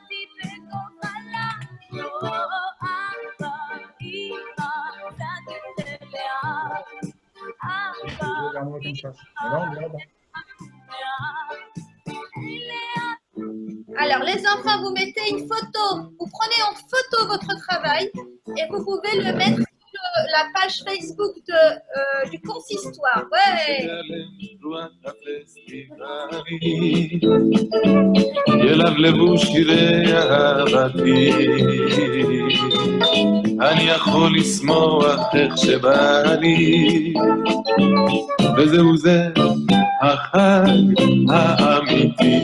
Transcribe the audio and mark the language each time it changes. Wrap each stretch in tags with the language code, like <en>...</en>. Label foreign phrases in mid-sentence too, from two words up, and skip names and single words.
<fr>Regarde-moi comme ça. Alors, on verra. Alors, les enfants, vous mettez une photo. Vous prenez en photo votre travail et vous pouvez le mettre sur la page Facebook du consistoire. Ouais.</fr> <he>ילבלבו שירי אהבתי, אני יכול לשמוח איך שבא לי, וזהו זה החג האמיתי.</he>